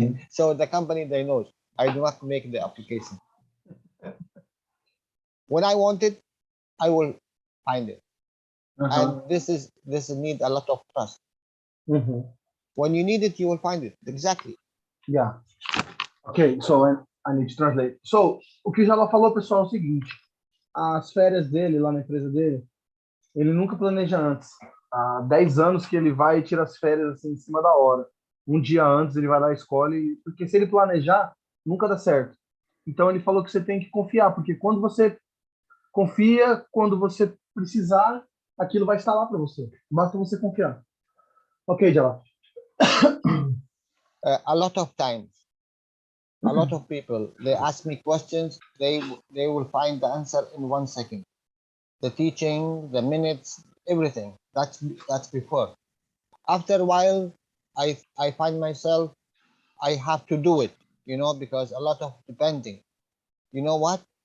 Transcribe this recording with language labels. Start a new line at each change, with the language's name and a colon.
English: So the company, they knows I do not make the application. When I want it, I will find it. Uh-huh. And this need a lot of trust. Mhm. When you need it, you will find it. Exactly. Yeah. Okay, so I need to translate.
Portuguese: So, o que o Jalal falou, pessoal, é o seguinte: as férias dele lá na empresa dele, ele nunca planeja antes. Há 10 anos que ele vai e tira as férias assim, em cima da hora. Um dia antes ele vai lá e escolhe, porque se ele planejar, nunca dá certo. Então ele falou que você tem que confiar, porque quando você confia, quando você precisar, aquilo vai estar lá para você. Basta você confiar. Ok, Jalal.
English: A lot of times, a lot of people, they ask me questions, they will find the answer in 1 second. The teaching, the minutes, everything. That's before. After a while, I find myself, I have to do it, because a lot of depending. You know what?